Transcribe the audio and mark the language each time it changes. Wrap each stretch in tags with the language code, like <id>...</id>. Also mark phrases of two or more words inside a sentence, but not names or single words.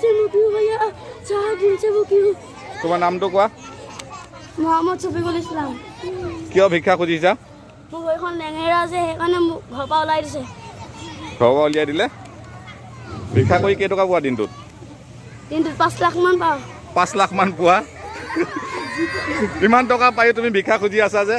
<hi>क्यों भैया 4 दिन से वो क्यों</hi> <as>তোমাৰ নামটো কোৱা मोहम्मद शफीकुल इस्लाम কিয় ভিক্ষা খুজিছা মোৰ ভৰিখন লেঙেৰা আছে সেইকাৰণে মোক ঘৰৰ পৰা ওলাই দিছে ঘৰৰ পৰা উলিয়াই দিলে ভিক্ষা কৰি কেইটকা পোৱা দিনটোত দিনটোত 5 লাখ মান পাওঁ 5 লাখ মান পোৱা ইমান টকা পাই তুমি ভিক্ষা খুজি আছা যে</as>